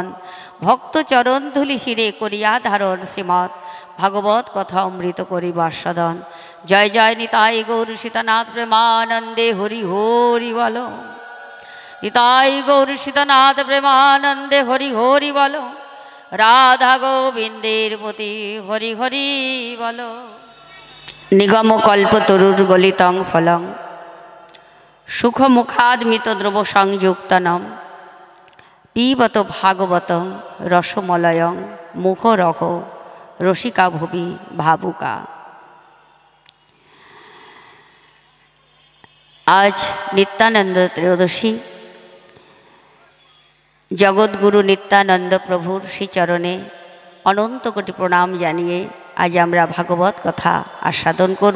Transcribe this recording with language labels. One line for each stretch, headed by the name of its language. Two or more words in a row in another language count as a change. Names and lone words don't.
Bangla: ভক্ত চরণধূলি শিরে করিয়া ধারণ শ্রীমৎ ভাগবত কথা অমৃত করি বাসদন। জয় জয় নিতাই গৌর সীতানাথ প্রেমানন্দে হরি হরি বল। নিতাই গৌর সীতানাথ প্রেমানন্দে হরি হরি বল। রাধা গোবিন্দের প্রতি হরি হরি বল।
Sanskrit: নিগম কল্পতরুর গলিতং ফলং সুখমুখাদমিত দ্রব সংযুক্তনম পিবত ভাগবতং রসমলয়ং মুখরখ রসিকা ভুবি ভাবুকা।
Bangla: আজ নিত্যানন্দ ত্রয়োদশী জগৎগুরু নিত্যানন্দ প্রভুর শ্রীচরণে অনন্ত কোটি প্রণাম জানিয়ে আজ আমরা ভাগবত কথা আস্বাদন করব।